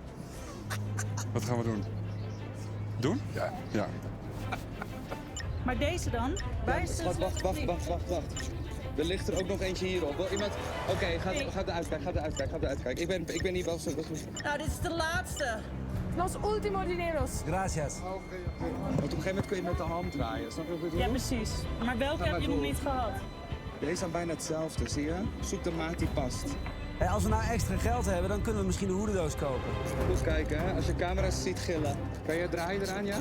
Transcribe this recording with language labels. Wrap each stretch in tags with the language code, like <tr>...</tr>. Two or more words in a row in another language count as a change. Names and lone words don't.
<nl>Wat gaan we doen? Doen? Ja. Maar deze dan? Wacht. Er ligt er ook nog eentje hierop. Wil iemand... Oké, gaat de uitkijk. Ik ben niet wel zo... Nou, dit is de laatste.</nl> <es>Los últimos dineros. Gracias.</es> <nl>Want op een gegeven moment kun je met de hand draaien. Snap je wat ik bedoel? Ja, precies. Maar welke heb je nog niet gehad? Deze zijn bijna hetzelfde, zie je? Zoek de maat die past. Hey, als we nou extra geld hebben, dan kunnen we misschien een hoedendoos kopen. Goed kijken, hè? Als je camera's ziet gillen. Kan je draaien eraan, ja?</nl>